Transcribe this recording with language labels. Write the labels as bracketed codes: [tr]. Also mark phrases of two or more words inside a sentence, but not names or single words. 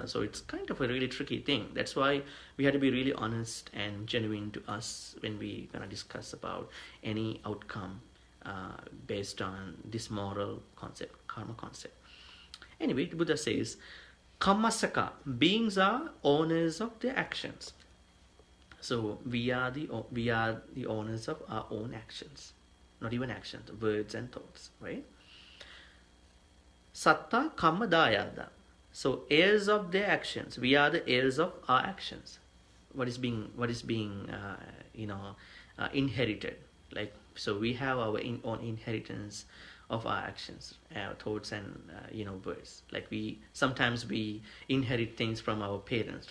[en] So it's kind of a really tricky thing. That's why we have to be really honest and genuine to us when we gonna discuss about any outcome based on this moral concept, karma concept. Anyway, Buddha says, Kammasaka, beings are owners of their actions. So we are the owners of our own actions. Not even actions, words and thoughts, right? [pi] Satta kamma dayada. [en] So heirs of their actions. We are the heirs of our actions. What is being inherited. Like, so we have our own inheritance of our actions, our thoughts and words. Like sometimes we inherit things from our parents.